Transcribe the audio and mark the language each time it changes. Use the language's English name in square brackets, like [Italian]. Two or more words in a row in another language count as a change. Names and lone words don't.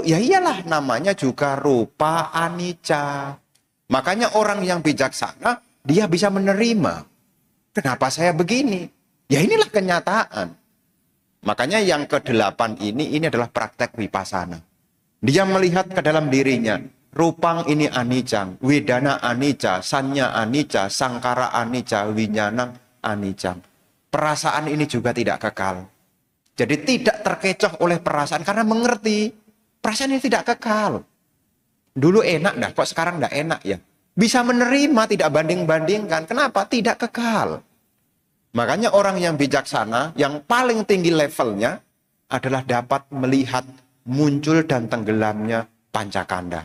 [Indonesian] Ya iyalah, namanya juga [Pali] rupa anicca. [Indonesian] Makanya orang yang bijaksana, dia bisa menerima. Kenapa saya begini? Ya inilah kenyataan. Makanya yang ke-8 ini adalah praktek vipassana. Dia melihat ke dalam dirinya. [Pali] Rupang ini anicang, wedana anicca, sanya anicca, sangkara anicca, winyanang anicang. [Indonesian] Perasaan ini juga tidak kekal. Jadi tidak terkecoh oleh perasaan karena mengerti perasaan ini tidak kekal. Dulu enak dah, kok sekarang tidak enak ya. Bisa menerima, tidak banding-bandingkan. Kenapa? Tidak kekal. Makanya orang yang bijaksana, yang paling tinggi levelnya adalah dapat melihat muncul dan tenggelamnya pancakanda.